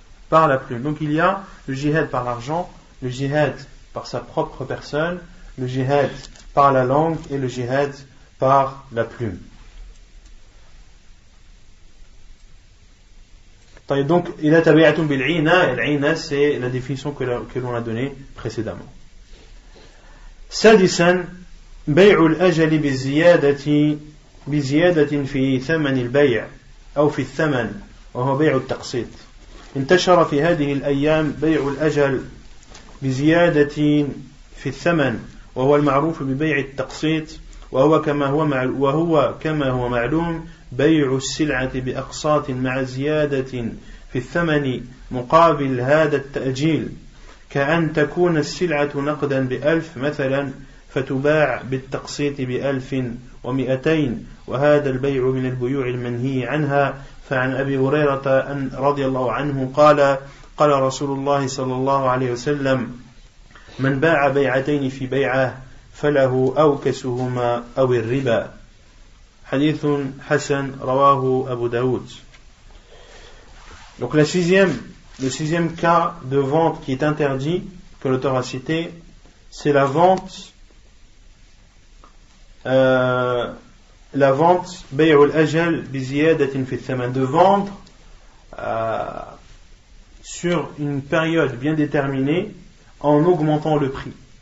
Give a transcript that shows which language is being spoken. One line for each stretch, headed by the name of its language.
French: Donc il y a le jihad par l'argent, le jihad par sa propre personne, le jihad par la langue et le jihad par la plume. Donc, il a tabi'atun bil'ina, et l'ina c'est la définition que l'on a donnée précédemment.
Arabic: سادسا بيع الأجل بزيادة في ثمن البيع أو في الثمن وهو بيع التقسيط. انتشر في هذه الأيام بيع الأجل بزيادة في الثمن وهو المعروف ببيع التقسيط وهو كما هو معلوم بيع السلعة بأقساط مع زيادة في الثمن مقابل هذا التأجيل كأن تكون السلعة نقدا ب1000 مثلا فتباع بالتقسيط ب1200 وهذا البيع من البيوع المنهي عنها. فعن أبي هريرة رضي الله عنه قال رسول الله صلى الله عليه وسلم من باع بيعتين في بيعة فله أوكسهما أو الربا. حديث حسن رواه أبو داود.
French: Donc le sixième cas de vente qui est interdit, que l'auteur a cité, c'est la vente bay'ul ajal bi ziyadatin fi thaman, de vendre sur une période bien déterminée en augmentant le prix.